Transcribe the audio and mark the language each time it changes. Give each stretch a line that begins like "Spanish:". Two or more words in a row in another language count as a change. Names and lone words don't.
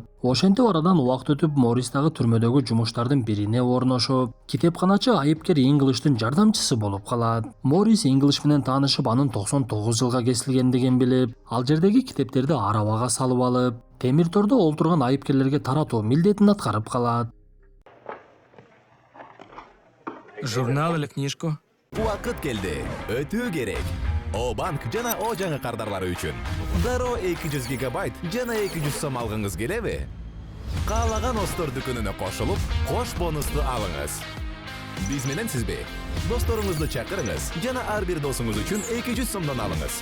Kyrgyz: Ошентип арадан убакыт өтүп, Моррис дагы түрмөдөгү жумуштардын бирине орношуп, китепканачы айыпкер Инглиштин жардамчысы болуп калат. Моррис Инглиш менен таанышып, анын 99 жылга кесилгендигин билип, ал жердеги китептерди арабага салып алып, темир тордо олтурган айыпкерлерге таратуу милдетин аткарып калат.
Russian: Журнал или книжку?
Kyrgyz: Убакыт келди. Өтүү керек. О банк жана О жаңы кардарлары үчүн. Дароо 200 гигабайт жана 200 сом алгыңыз келеби? Каалаган Остор дүкөнүнө кошулуп, кош бонусту алыңыз. Биз менен сизби? Досторуңузду чакырыңыз жана ар бир досуңуз үчүн 200 сомдон алыңыз.